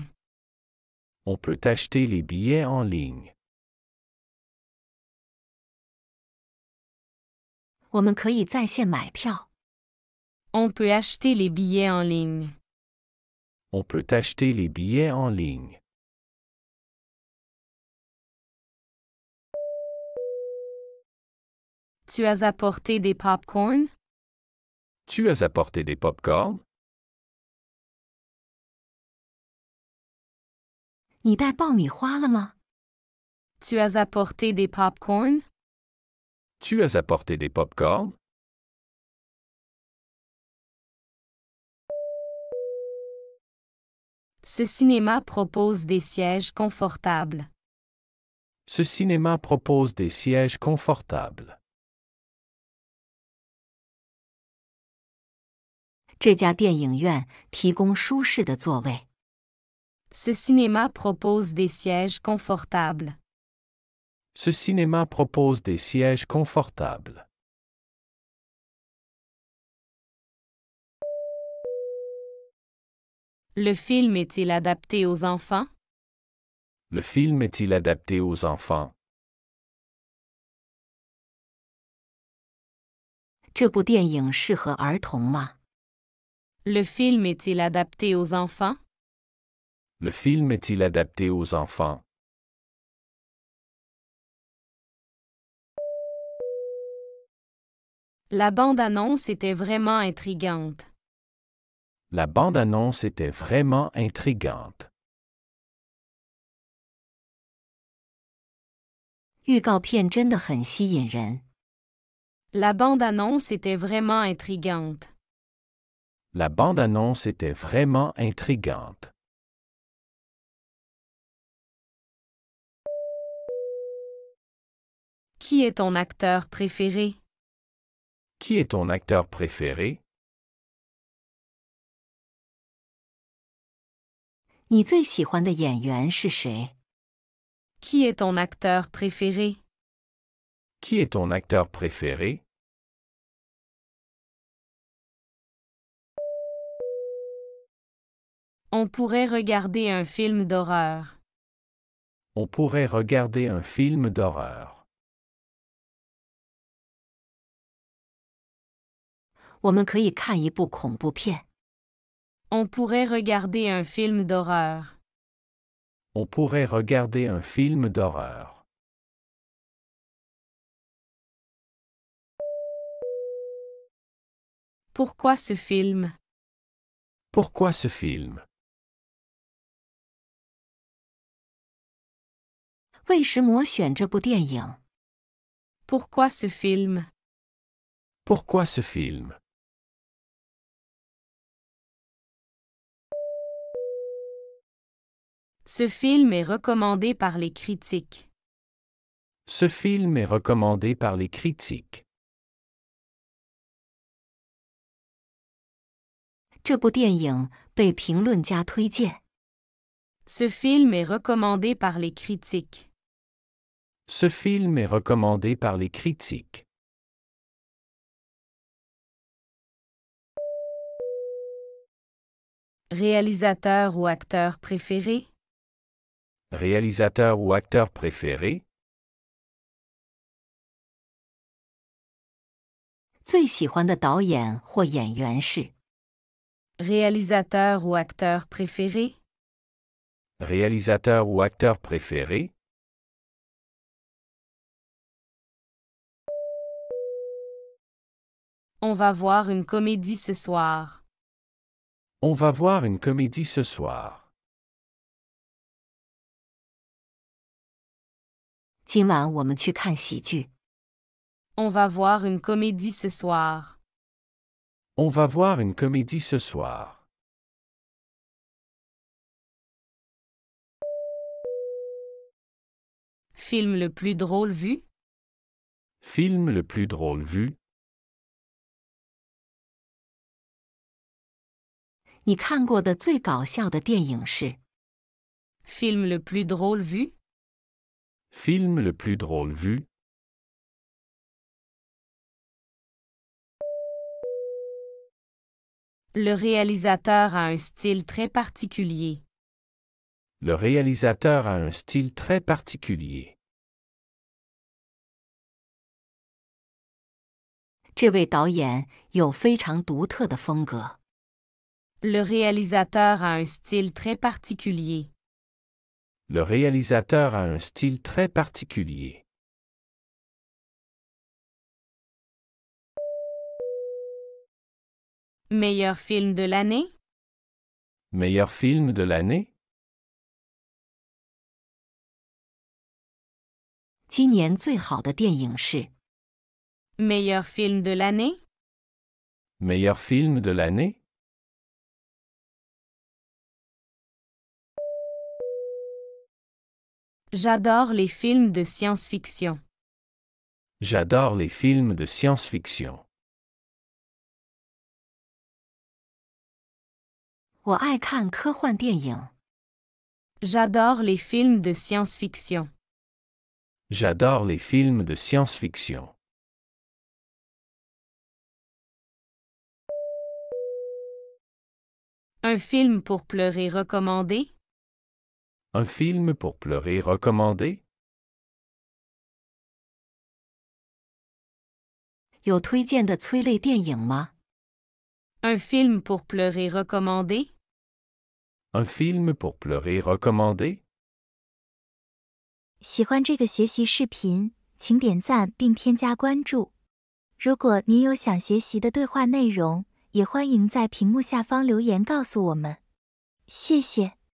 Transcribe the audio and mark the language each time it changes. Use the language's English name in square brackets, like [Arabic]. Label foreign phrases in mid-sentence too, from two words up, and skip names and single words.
[French] On peut acheter les billets en ligne. [Chinese] 我们可以在线买票。 [French] On peut acheter les billets en ligne. On peut acheter les billets en ligne. Tu as apporté des pop-corn? Tu as apporté des pop-corn? [Chinese] 你带爆米花了吗？ [French] Tu as apporté des pop-corn? Tu as apporté des pop-corn? Ce cinéma propose des sièges confortables. Ce cinéma propose des sièges confortables. [Chinese] 这家电影院提供舒适的座位。 [French] Ce cinéma propose des sièges confortables. Ce cinéma propose des sièges confortables. Le film est-il adapté aux enfants? Le film est-il adapté aux enfants? [Chinese] 这部电影适合儿童吗？ [French] Le film est-il adapté aux enfants? Le film est-il adapté aux enfants? La bande-annonce était vraiment intrigante. La bande-annonce était vraiment intrigante. [Chinese] 预告片真的很吸引人。 [French] La bande-annonce était vraiment intrigante. La bande-annonce était vraiment intrigante. Qui est ton acteur préféré? Qui est ton acteur préféré? [Chinese] 你最喜欢的演员是谁？ [French] Qui est ton acteur préféré? Qui est ton acteur préféré? On pourrait regarder un film d'horreur. On pourrait regarder un film d'horreur. [Chinese] 我们可以看一部恐怖片。 [French] On pourrait regarder un film d'horreur. On pourrait regarder un film d'horreur. Pourquoi ce film? Pourquoi ce film? [Chinese] 为什么选这部电影？ [French] Pourquoi ce film? Pourquoi ce film? Ce film est recommandé par les critiques. Ce film est recommandé par les critiques. [Chinese] 这部电影被评论家推荐。 [French] Ce film est recommandé par les critiques. Ce film est recommandé par les critiques. Réalisateur ou acteur préféré? Réalisateur ou acteur préféré? [Chinese] 最喜欢的导演或演员是？ [French] Réalisateur ou acteur préféré? Réalisateur ou acteur préféré? On va voir une comédie ce soir. On va voir une comédie ce soir. [Chinese] 今晚我们去看喜剧。 [French] On va voir une comédie ce soir. On va voir une comédie ce soir. Film le plus drôle vu? Film le plus drôle vu? [Chinese] 你看过的最搞笑的电影是？ [French] Film le plus drôle vu? Film le plus drôle vu? Le réalisateur a un style très particulier. Le réalisateur a un style très particulier. [Chinese] 这位导演有非常独特的风格。 [French] Le réalisateur a un style très particulier. Le réalisateur a un style très particulier. Meilleur film de l'année? Meilleur film de l'année? [Chinese] 今年最好的电影是？ [French] Meilleur film de l'année? Meilleur film de l'année? J'adore les films de science-fiction. J'adore les films de science-fiction. [Chinese] 我爱看科幻电影。 [French] J'adore les films de science-fiction. J'adore les films de science-fiction. Un film pour pleurer recommandé? Un film pour pleurer recommandé? [Chinese] 有推荐的催泪电影吗？ [French] Un film pour pleurer recommandé? Un film pour pleurer recommandé? [Chinese] 喜欢这个学习视频，请点赞并添加关注。如果您有想学习的对话内容，也欢迎在屏幕下方留言告诉我们。谢谢。